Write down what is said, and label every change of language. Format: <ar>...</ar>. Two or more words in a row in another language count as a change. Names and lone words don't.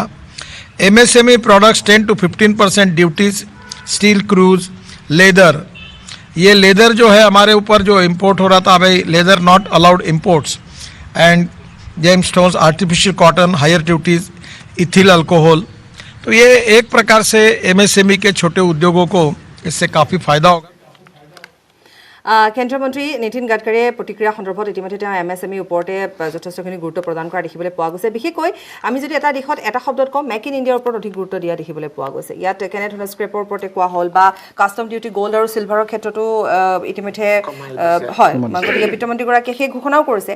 <en>MSME products 10 to 15% duties, steel cruise, leather,</en> <hi>ये लेदर जो है हमारे ऊपर जो इंपोर्ट हो रहा था, भाई</hi> <en>leather not allowed imports, and gem stones, artificial cotton, higher duties, ethyl alcohol.</en> <hi>तो ये एक प्रकार से MSME के छोटे उद्योगों को इससे काफ़ी फायदा होगा।</hi> <as>কেন্দ্ৰীয় মন্ত্ৰী নীতিন গাডকাৰীয়ে প্ৰতিক্ৰিয়া সন্দৰ্ভত ইতিমধ্যে তেওঁ MSME ওপৰতে যথেষ্টখিনি গুৰুত্ব প্ৰদান কৰা দেখিবলৈ পোৱা গৈছে। বিশেষকৈ আমি যদি এটা দিশত এটা শব্দত কওঁ, মেক ইন ইণ্ডিয়াৰ ওপৰত অধিক গুৰুত্ব দিয়া দেখিবলৈ পোৱা গৈছে। ইয়াত কেনেধৰণে স্ক্ৰেপৰ ওপৰতে কোৱা হ'ল বা</as> <en>custom duty</en> <as>গ'ল্ড আৰু চিলভাৰৰ ক্ষেত্ৰতো ইতিমধ্যে হয়, গতিকে বিত্তমন্ত্ৰীগৰাকীয়ে সেই ঘোষণাও কৰিছে।</as>